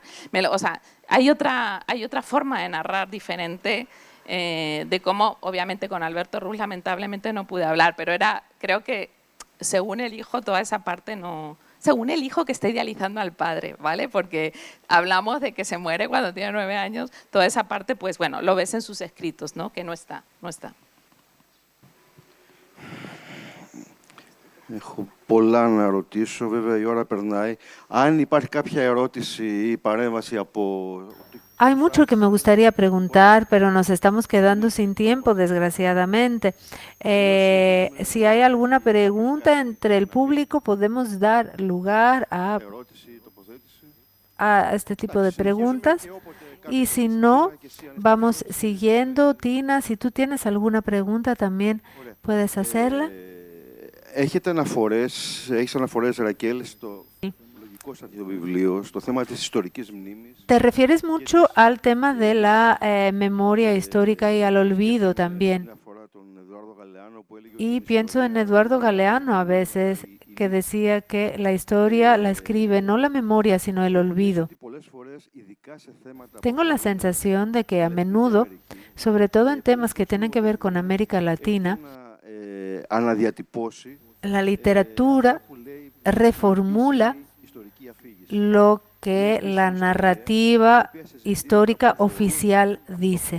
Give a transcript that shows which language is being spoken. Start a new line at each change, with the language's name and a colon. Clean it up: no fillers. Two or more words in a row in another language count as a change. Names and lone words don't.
Spanish: O sea, hay otra forma de narrar diferente de cómo, obviamente con Alberto Ruz lamentablemente no pude hablar, pero creo que según el hijo toda esa parte no... Según el hijo que está idealizando al padre, ¿vale? Porque hablamos de que se muere cuando tiene 9 años, toda esa parte, pues bueno, lo ves en sus escritos, ¿no? Que no está.
Greek: Έχω πολλά να ρωτήσω, βέβαια η ώρα περνάει. Αν υπάρχει κάποια ερώτηση ή παρέμβαση από...
Spanish: Hay mucho que me gustaría preguntar, pero nos estamos quedando sin tiempo, desgraciadamente. Si hay alguna pregunta entre el público, podemos dar lugar a este tipo de preguntas. Y si no, vamos siguiendo. Tina, si tú tienes alguna pregunta, también puedes hacerla.
Greek: Έχεις αναφορές, Ρακέλ, στο λογικό στοιχείο του βιβλίου, στο θέμα της ιστορικής μνήμης.
Spanish: Te refieres mucho al tema de la memoria histórica y al olvido también. Y pienso en Eduardo Galeano a veces, que decía que la historia la escribe no la memoria, sino el olvido. Tengo la sensación de que a menudo, sobre todo en temas que tienen que ver con América Latina, la literatura reformula lo que la narrativa histórica oficial dice.